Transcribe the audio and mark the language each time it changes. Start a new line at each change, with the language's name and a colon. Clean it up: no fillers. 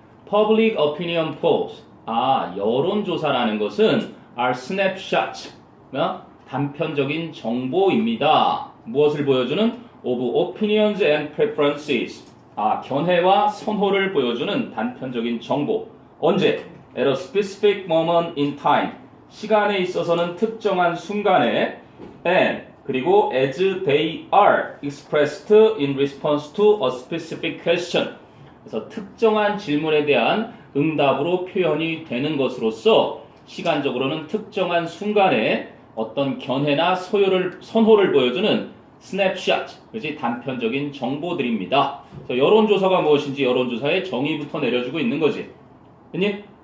English: Public opinion polls.
Korean: 여론조사라는 것은
English: are snapshots.
Korean: 단편적인 정보입니다. 무엇을 보여주는?
English: Of opinions and preferences.
Korean: 견해와 선호를 보여주는 단편적인 정보. 언제?
English: At a specific moment in time.
Korean: 시간에 있어서는 특정한 순간에
English: and
Korean: 그리고
English: as they are expressed in response to a specific question.
Korean: 그래서 특정한 질문에 대한 응답으로 표현이 되는 것으로서 시간적으로는 특정한 순간에 어떤 견해나 선호를 보여주는 스냅샷, 그렇지? 단편적인 정보들입니다. 그래서 여론조사가 무엇인지 여론조사의 정의부터 내려주고 있는 거지. 됐니?